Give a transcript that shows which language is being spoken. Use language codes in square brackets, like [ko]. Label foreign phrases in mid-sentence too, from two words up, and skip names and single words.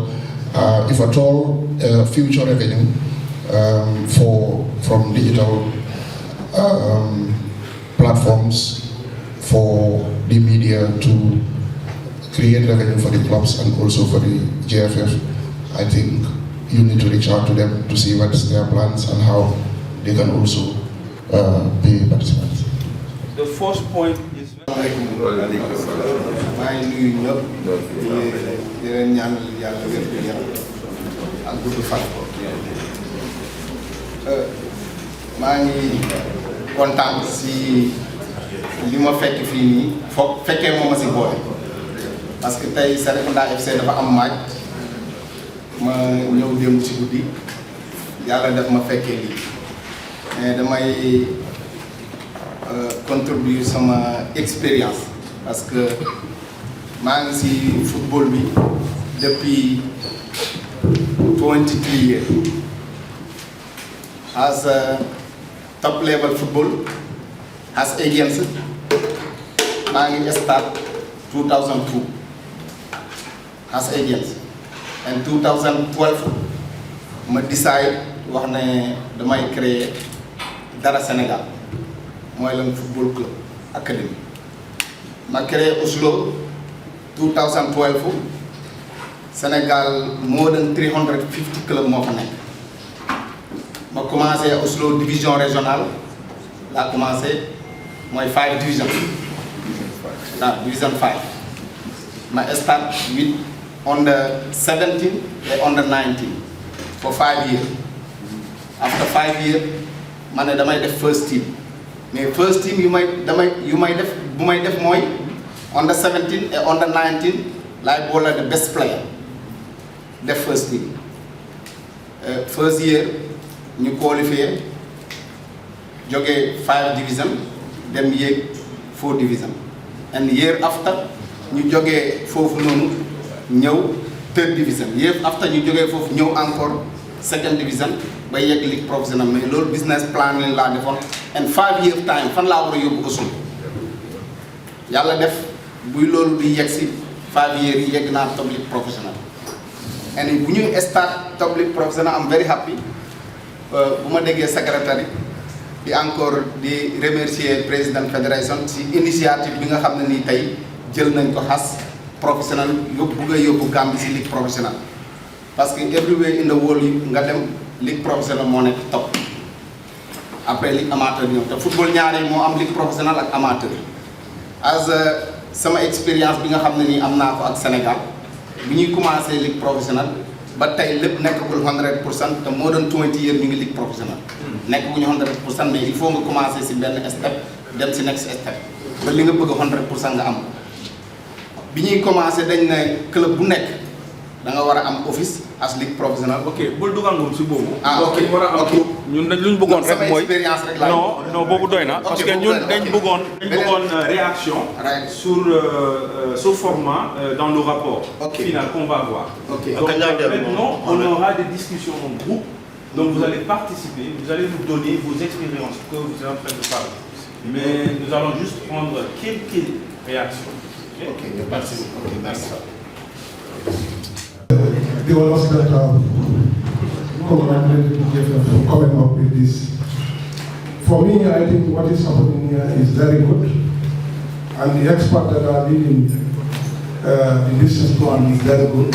[en] If at all, future revenue from digital platforms for the media to create revenue for the clubs and also for the GFF, I think you need to reach out to them to see what's their plans and how they can also pay participants. The first point is [wo] kontaan si li ma fekk fii nii foog fekkee moom ma si boole [fr] parce que [wo] tey Serekunda FC dafa am match ma ñëw démb ci guddi yàlla def ma fekkee lii mais damay contribuer sama [fr] expérience parce que [wo] maa ngi si football bi depuis [en] 23 years as a top level football as agents [wo] maa ngi [en] start 2002 as agents and 2012 ma [wo] decide wax ne damay créer dara Sénégal mooy lan [en] football club [wo] académie ma créé Oslo 2012 Sénégal [en] more than 350 clubs [wo] moo fa nekk ma commencé Oslo [fr] division régionale [wo] laa commencé mooy 5 division division 5 ma [en] start with under 17 [wo] et [en] under 19 for 5 years after 5 years [wo] ma ne damay def [en] first team [wo] mais [en] first team [wo] yu may def bu may def mooy [en] under 17 [wo] et [en] under 19 [wo] laay boole [en] the best player [wo] def [en] first team first year [wo] ñu qualifié jógee 5 division dem yéeg 4 [en] division and year after [wo] ñu jógee foofu noonu ñëw [en] 3rd division year after [wo] ñu jógee foofu ñëw encore [en] 2nd division [wo] ba yegg [fr] ligue professionnelle mais [wo] loolu [en] business plan [wo] leen laa defoon [en] and 5 years time [wo] fan laa war a yóbbu Oslo yàlla def buy loolu di yegg si 5 years yi yegg naa [en] top league [wo] professionnel and bu ñuy start [en] top league [wo] professionnel [en] am very happy [wo] bu ma déggee secrétaire di encore di remercier président fédération ci initiative bi nga xam ne nii tey jël nañ ko xas professionnel yóbbu bëgg a yóbbu Gambie si [fr] ligue professionnelle parce que [en] everywhere in the world [wo] nga dem [fr] ligue professionnelle [wo] moo nekk top [fr] après ligue amateur [wo] ñëw te football ñaari moo am [fr] ligue professionnelle [wo] ak amateur as sama expérience bi nga xam ne nii am naa ko ak Sénégal bi ñuy commencé [fr] ligue professionnelle [wo] ba tey lépp nekkagul 100% te moo doon 20 years ñu ngi [fr] ligue professionnelle [wo] nekkaguñu 100% [fr] mais il faut [wo] nga commencé si benn step dem si [en] next step [wo] ba li nga bëgg 100% nga am bi ñuy commencé dañ ne club bu nekk da nga war a am office as [fr] ligue professionnelle. [wo] ok bul dugal ngum si boobu. ok ok ñun dañ luñ bëggoon rek mooy non boobu doy na parce que ñun dañ bëggoon [fr] réaction sur ce format dans le rapport final qu'on va voir. Donc maintenant on aura des discussions en groupe, donc vous allez participer, vous allez nous donner vos expériences que vous êtes en train de parler, mais nous allons juste prendre quelques réactions. Ok, merci. [en] They were also that congratulated GFF for coming up with this. For me, I think what is happening here is very good. And the experts that are leading the business plan is very good.